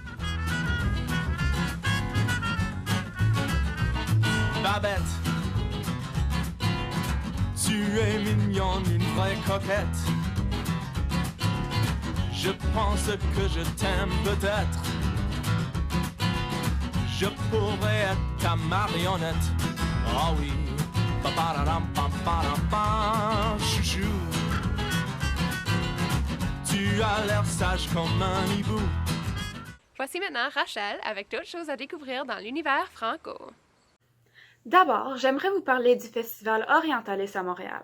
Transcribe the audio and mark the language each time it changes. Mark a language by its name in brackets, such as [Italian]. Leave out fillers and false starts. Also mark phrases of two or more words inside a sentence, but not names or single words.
[French] Babette, tu es mignonne, une vraie coquette. Je pense que je t'aime peut-être. Je pourrais être ta marionnette. Ah oui, pa-pa-da-dam, pa-pa-da-pam, chouchou. Tu as l'air sage comme un hibou. Voici maintenant Rachel avec d'autres choses à découvrir dans l'univers franco. D'abord, j'aimerais vous parler du Festival Orientalis à Montréal.